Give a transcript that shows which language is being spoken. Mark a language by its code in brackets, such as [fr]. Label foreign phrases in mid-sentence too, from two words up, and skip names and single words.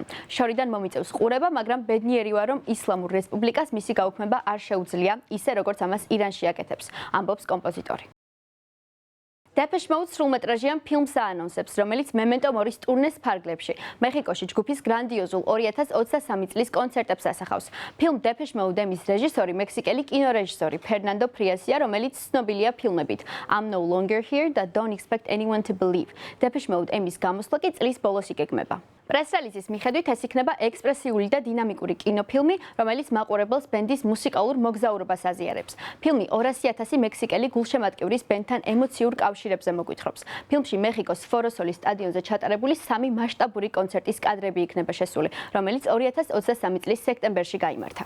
[ka] შორიდან მომიწევს ყურება, მაგრამ ბედნიერი ვარ, რომ ისლამურ რესპუბლიკას მისი გაუქმება არ შეუძლია, ისე როგორც ამას ირანში აკეთებს, ამბობს კომპოზიტორი. Depeche Mode სრულმეტრაჟიან ფილმს აანონსებს, რომელიც Memento Mori's ტურნეს ფარგლებში მეხიკოში ჯგუფის გრანდიოზულ 2023 წლის კონცერტებს ასახავს. ფილმ Depeche Mode-ის რეჟისორი მექსიკელი კინორეჟისორი ფერნანდო ფრიასია, რომელიც ცნობილია ფილმებით I'm No Longer Here და Don't Expect Anyone to Believe. Depeche Mode-ის გამოსვლა კი წლის ბოლოს იგეგმება. პრეს-რელიზის მიხედვით ეს იქნება ექსპრესიული და დინამიკური კინოფილმი, რომელიც მაყურებელს ბენდის მუსიკალურ მოგზაურობას აზიარებს. ფილმი 200,000 მექსიკელი გულშემატკივრის ბენდთან ემოციურ კავშირებზე მოგვითხრობს. ფილმში მეხიკოს ფოროსოლის სტადიონზე ჩატარებული 3 მასშტაბური კონცერტის კადრები იქნება შესული, რომელიც 2023 წლის სექტემბერში გაიმართა.